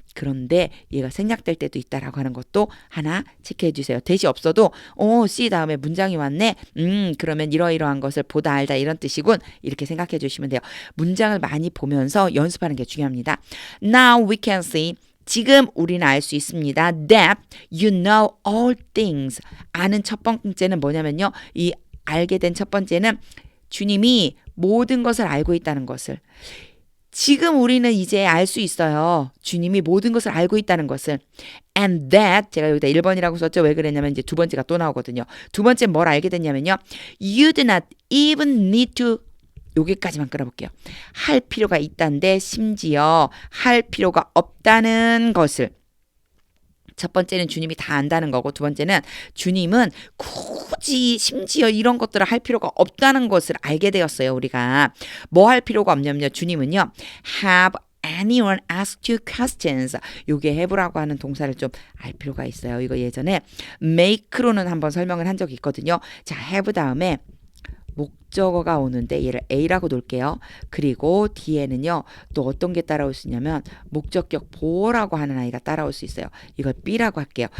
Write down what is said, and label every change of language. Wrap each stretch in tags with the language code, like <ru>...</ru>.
<ko>그런데 얘가 생략될 때도 있다라고 하는 것도 하나 체크해 주세요. that이 없어도 C 다음에 문장이 왔네. 그러면 이러이러한 것을 보다 알다 이런 뜻이군. 이렇게 생각해 주시면 돼요. 문장을 많이 보면서 연습하는 게 중요합니다.</ko> <en>Now we can see.</en> <ko>지금 우리는 알 수 있습니다.</ko> <en>That you know all things.</en> <ko>아는 첫 번째는 뭐냐면요. 이 알게 된 첫 번째는 주님이 모든 것을 알고 있다는 것을. 지금 우리는 이제 알 수 있어요. 주님이 모든 것을 알고 있다는 것을.</ko> <en>And that,</en> <ko>제가 여기다 1번이라고 썼죠. 왜 그랬냐면 이제 두 번째가 또 나오거든요. 두 번째 뭘 알게 됐냐면요.</ko> <en>You do not even need to,</en> <ko>여기까지만 끌어볼게요. 할 필요가 있다는데 심지어 할 필요가 없다는 것을. 첫 번째는 주님이 다 안다는 거고 두 번째는 주님은 굳이 심지어 이런 것들을 할 필요가 없다는 것을 알게 되었어요. 우리가 뭐 할 필요가 없냐면요. 주님은요.</ko> <en>Have anyone ask you questions.</en> <ko>요게 have라고 하는 동사를 좀 알 필요가 있어요. 이거 예전에 make로는 한번 설명을 한 적이 있거든요. 자, have 다음에 목적어가 오는데 얘를 A라고 놓을게요. 그리고 뒤에는요. 또 어떤 게 따라올 수 있냐면 목적격 보어라고 하는 아이가 따라올 수 있어요. 이걸 B라고 할게요.</ko>